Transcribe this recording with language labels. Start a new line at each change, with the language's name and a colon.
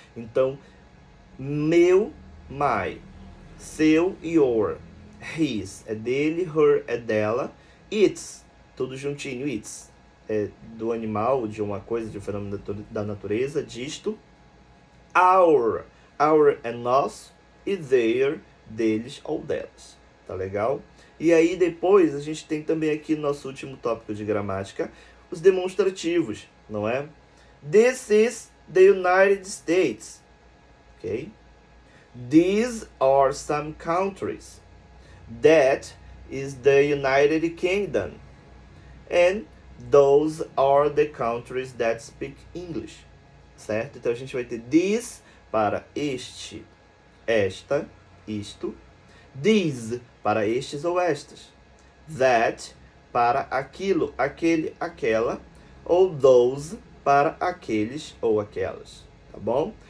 Portuguese: Então, meu, my, seu, your, his é dele, her é dela, its, tudo juntinho, its é do animal, de uma coisa, de um fenômeno da natureza, disto. Our, our é nosso e their, deles ou delas. Tá legal? E aí depois a gente tem também aqui no nosso último tópico de gramática, os demonstrativos, não é?
English: This is the United States. Ok? These are some countries. That is the United Kingdom. And those are the countries that speak English.
Portuguese: Certo? Então a gente vai ter this para este, esta, isto. These para estes ou estas. That para aquilo, aquele, aquela. Ou those para aqueles ou aquelas. Tá bom?